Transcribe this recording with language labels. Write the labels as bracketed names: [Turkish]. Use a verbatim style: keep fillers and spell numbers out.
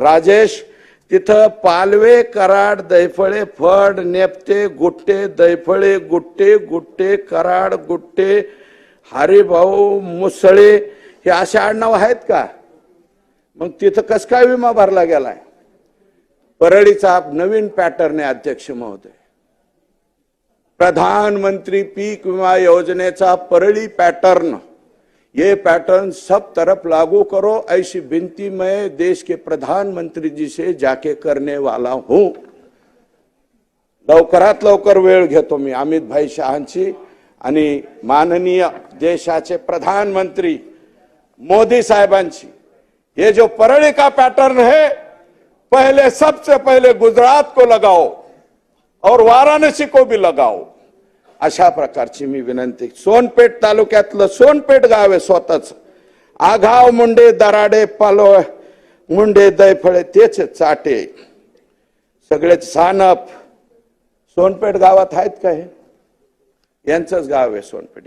[Marathi] राजेश तिथं पालवे, कराड, दैफळे, फड, नेपते, गुट्टे, दैफळे, गुट्टे, गुट्टे, कराड, गुट्टे, हरिभाऊ, मुसळे हे असे आडनाव आहेत का? मग तिथं कस काय विमा भरला गेलाय? परळीचा नवीन पॅटर्न आहे अध्यक्ष महोदय. प्रधानमंत्री पीक विमा योजनेचा परली पैटर्न, [Hindi] ये पैटर्न सब तरफ लागू करो, ऐसी विनती मैं देश के प्रधानमंत्री जी से जाके करने वाला हूं. [Marathi] लवकरात लवकर वेळ घेतो मी अमित भाई शहांची आणि माननीय देशाचे प्रधानमंत्री मोदी साहेबांची. [Hindi] ये जो परली का पैटर्न है, पहले सबसे पहले गुजरात को लगाओ और वाराणसी को भी लगाओ, [Marathi] अशा प्रकारची मी विनंती. सोनपेठ तालुक्यातलं सोनपेठ गाव आहे स्वतःच. आघाव, मुंडे, दराडे, पालो, मुंडे, दैफळे तेच आहेत, चाटे सगळे सानप सोनपेठ गावात आहेत का? हे यांचंच गाव आहे सोनपेठ.